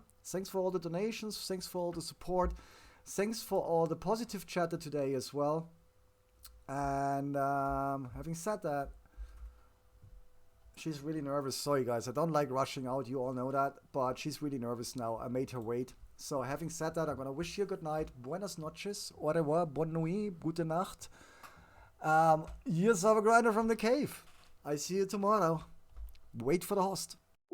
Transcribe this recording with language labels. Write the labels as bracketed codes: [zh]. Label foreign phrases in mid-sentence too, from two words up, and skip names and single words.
[en] Thanks for all the donations. Thanks for all the support. Thanks for all the positive chatter today as well. And having said that, she's really nervous. Sorry, guys. I don't like rushing out. You all know that. But she's really nervous now. I made her wait. So having said that, I'm going to wish you a good night. [es] Buenas noches. [fr] Au revoir. Bonne nuit. [de] Gute Nacht. [en] Here's our grinder from the cave. I see you tomorrow. Wait for the host.